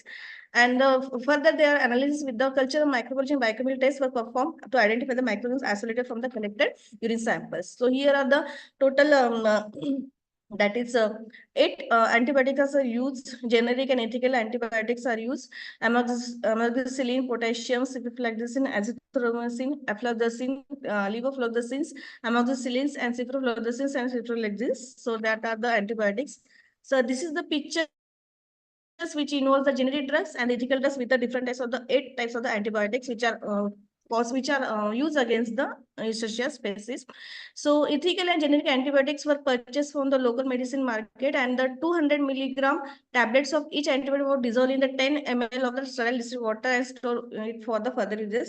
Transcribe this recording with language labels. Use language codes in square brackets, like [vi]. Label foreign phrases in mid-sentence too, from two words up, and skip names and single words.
[en] And further, their analysis with the cultural microbiology and biochemical tests were performed to identify the microorganisms isolated from the collected urine samples. So here are the total that is 8 antibiotics are used, generic and ethical antibiotics are used, amoxicillin, potassium, ciprofloxacin, azithromycin, aflatoxin, levofloxacins, amoxicillins, and ciprofloxacins and ciprofloxacins. So that are the antibiotics. So this is the picture which involves the generic drugs and ethical drugs with the different types of the 8 types of the antibiotics which are used against the Escherichia species. So ethical and generic antibiotics were purchased from the local medicine market, and the 200 milligram tablets of each antibiotic were dissolved in the 10 ml of the sterile distilled water and stored it for the further uses.